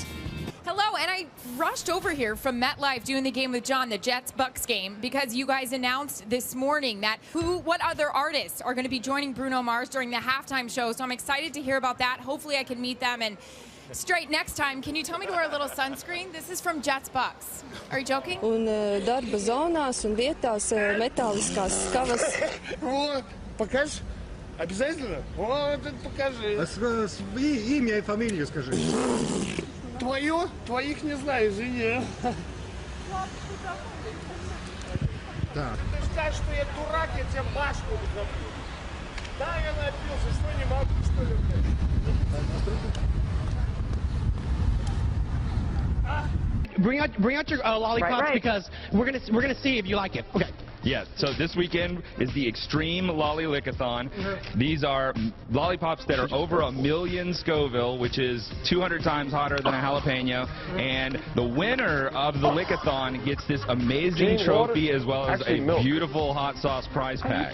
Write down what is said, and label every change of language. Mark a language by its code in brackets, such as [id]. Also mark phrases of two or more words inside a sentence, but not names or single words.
[en] Hello, and I rushed over here from MetLife doing the Game with John, the Jets-Bucks game, because you guys announced this morning that what other artists are going to be joining Bruno Mars during the halftime show. So I'm excited to hear about that. Hopefully I can meet them. And straight next time, can you tell me to wear a little sunscreen? This is from Jets-Bucks. Are you joking? [lv] Un darba zonās un vietās metāliskās skavas. [ru] Покажи. Обязательно? Вот, покажи. Имя и фамилию скажи. Твое? Твоих не знаю, извини. Да. Ты скажешь, что я дурак, я тебе башку забью. Да, я напился, что не могу, что ли, блядь? [en] Bring out your lollipops, right. because we're gonna see if you like it. Okay. Yeah, so this weekend is the Extreme Lolly Lickathon. These are lollipops that are over 1 million Scoville, which is 200 times hotter than a jalapeno. And the winner of the Lickathon gets this amazing trophy as well as a beautiful hot sauce prize pack.